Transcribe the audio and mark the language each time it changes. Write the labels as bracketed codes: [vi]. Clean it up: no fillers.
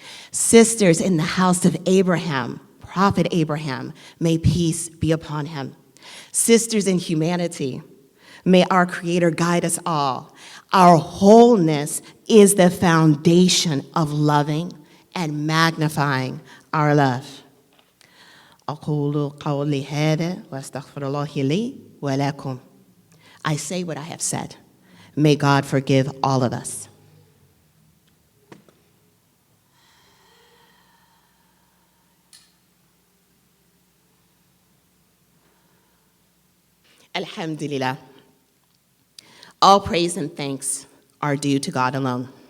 [en] Sisters in the house of Abraham, Prophet Abraham, may peace be upon him. Sisters in humanity, may our Creator guide us all. Our wholeness is the foundation of loving and magnifying our love. [ar] أقول قولي هذا وأستغفر الله لي ولكم. [en] I say what I have said. May God forgive all of us. Alhamdulillah. All praise and thanks are due to God alone.